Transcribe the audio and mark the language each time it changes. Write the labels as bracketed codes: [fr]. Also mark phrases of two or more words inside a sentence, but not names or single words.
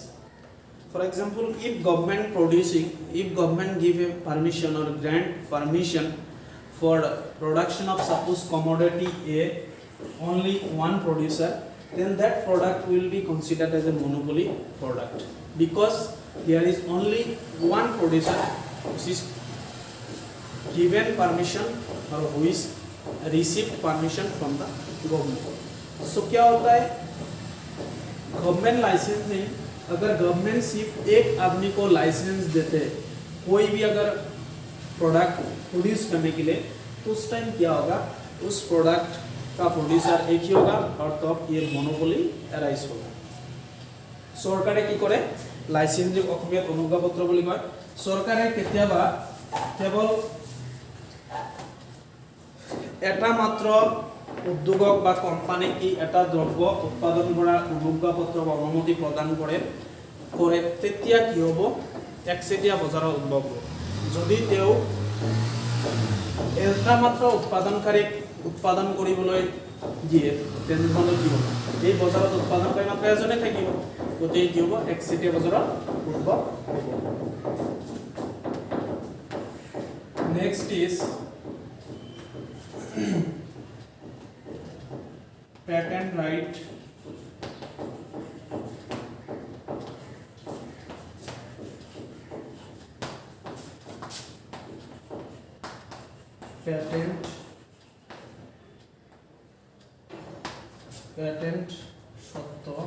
[en] For example, if government give a permission or grant permission for production of suppose commodity A only one producer, then that product will be considered as a monopoly product, because there is only one producer which is given permission or who is received permission from the गवर्नमेंट। [hi] सो क्या होता है, गवर्नमेंट लाइसेंसिंग, अगर गवर्नमेंट सिर्फ एक आदमी को लाइसेंस देते कोई भी अगर प्रोडक्ट प्रोड्यूस करने के लिए, तो उस टाइम क्या होगा, उस प्रोडक्ट का प्रोड्यूसर एक ही होगा और तब ये मोनोपोली अराइज होगा। [as] চৰকাৰে কি কৰে লাইচেন্সিং অসমীয়াত অনুজ্ঞাপত্ৰ বুলি কয়। सरकारे কেতিয়াবা কেৱল এটা মাত্ৰ উদ্যোগক বা কোম্পানী কি এটা দ্ৰব্য উৎপাদন কৰাৰ অনুজ্ঞাপত্ৰ বা অনুমতি প্ৰদান কৰে তেতিয়া কি হ'ব, একচেটিয়া বজাৰৰ উদ্ভৱ হ'ব। যদি তেওঁ এটা মাত্ৰ উৎপাদনকাৰীক উৎপাদন কৰিবলৈ দিয়ে তেনেহ'লে কি হ'ব, এই বজাৰত উৎপাদনকাৰী মাত্ৰ এজনে থাকিব, গতিকে কি হ'ব, একচেটিয়া বজাৰৰ উদ্ভৱ হ'ব। [en] next is patent right. [as] Patent সত্ত্ব।